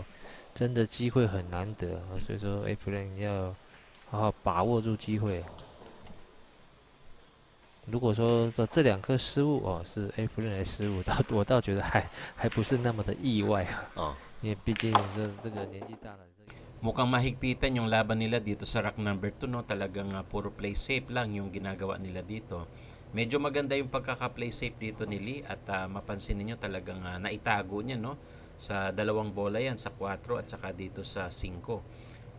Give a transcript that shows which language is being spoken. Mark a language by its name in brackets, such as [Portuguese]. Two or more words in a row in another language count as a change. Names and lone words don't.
[Chinese] 真的机会很难得，所以说 F 人要好好把握住机会。如果说这2颗失误是 F 人来失误，我倒觉得还不是那么的意外啊。因为毕竟这个年纪大了。 [Filipino] Mukhang mahigpitan yung laban nila dito sa [English] rack number 2, [Filipino] no? Talagang puro [English] play safe [Filipino] lang yung ginagawa nila dito. Medyo maganda yung pagkaka- [English] play safe [Filipino] dito ni Lee at mapansin niyo talagang naitago niya, no? Sa 2 bola yan, sa 4 at saka dito sa 5.